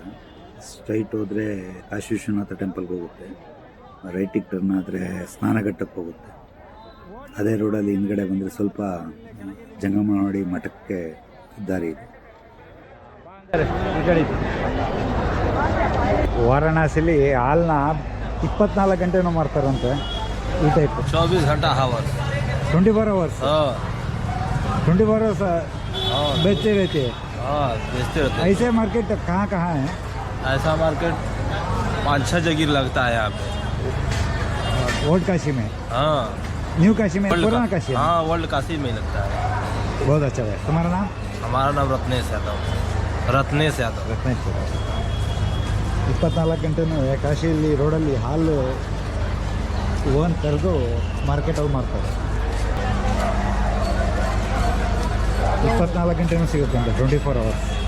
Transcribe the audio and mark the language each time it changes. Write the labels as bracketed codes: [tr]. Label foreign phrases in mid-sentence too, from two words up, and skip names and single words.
[kn] ಸ್ಟ್ರೈಟ್ ಹೋದರೆ ಕಾಶಿ ವಿಶ್ವನಾಥ ಟೆಂಪಲ್ಗೆ ಹೋಗುತ್ತೆ, ರೈಟಿಗೆ ಟರ್ನ್ ಆದರೆ ಸ್ನಾನಘಟ್ಟಕ್ಕೆ ಹೋಗುತ್ತೆ. ಅದೇ ರೋಡಲ್ಲಿ ಹಿಂದ್ಗಡೆ ಬಂದರೆ ಸ್ವಲ್ಪ ಜಂಗಮವಾಡಿ ಮಠಕ್ಕೆ ದಾರಿ ಇದೆ. ವಾರಣಾಸಿಲಿ ಹಾಲನ್ನ 24 ಗಂಟೆನೂ ಮಾಡ್ತಾರಂತೆ ಈ ಟೈಪ್. [hi] 24 घंटा हावर 24 आवर्स 24 आवर्स बेचते रहते हैं। बेचते रहते हैं। ऐसे मार्केट कहाँ कहाँ है? ऐसा मार्केट 5-6 जगह लगता है यहाँ पे। ओल्ड काशी में, हाँ न्यू काशी में, पुराना काशी में? हाँ वर्ल्ड काशी में लगता है। बहुत अच्छा है। तुम्हारा नाम? हमारा नाम रत्नेश यादव। रत्नेश यादव। [kn] 24 ಗಂಟೆನೂ ಕಾಶಿಯಲ್ಲಿ ರೋಡಲ್ಲಿ ಹಾಲು ಓನ್ ಕರೆದು ಮಾರ್ಕೆಟಲ್ಲಿ ಮಾಡ್ತಾರೆ. 24 ಗಂಟೆನೂ ಸಿಗುತ್ತೆ ಅಂತ, 24 ಅವರ್ಸ್.